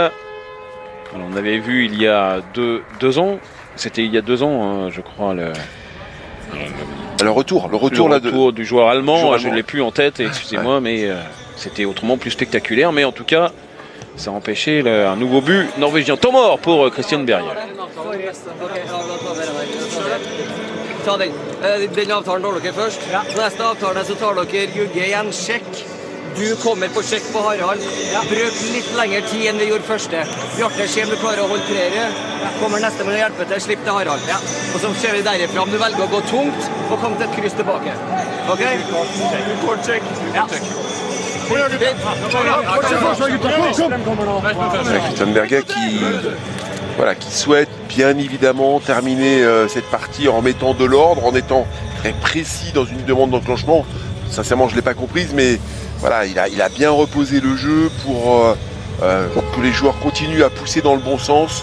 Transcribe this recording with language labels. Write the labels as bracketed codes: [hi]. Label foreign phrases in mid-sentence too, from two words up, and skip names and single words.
[fr] Alors, on avait vu il y a deux ans, c'était il y a 2 ans hein, je crois le retour du joueur allemand, je ne l'ai plus en tête, excusez-moi, mais c'était autrement plus spectaculaire. Mais en tout cas, ça a empêché un nouveau but norvégien. Temps mort pour Christian Berger. [no] Ta den avtalen tar dere først. Neste avtale så tar dere Jugge igjen. Sjekk. Du kommer på sjekk på Harald. Bruk litt lengre tid enn vi gjorde første. Bjarte, se om du klarer å holde treere. Kommer neste med å hjelpe til, slipp til Harald. Og så ser vi derifra om du velger å gå tungt og komme til et kryss tilbake. Ok? Kort check. Ja. [fr] Christian Berger qui souhaite bien évidemment terminer cette partie en mettant de l'ordre, en étant très précis dans une demande d'enclenchement. Sincèrement, je ne l'ai pas comprise, mais voilà, il a bien reposé le jeu pour que les joueurs continuent à pousser dans le bon sens.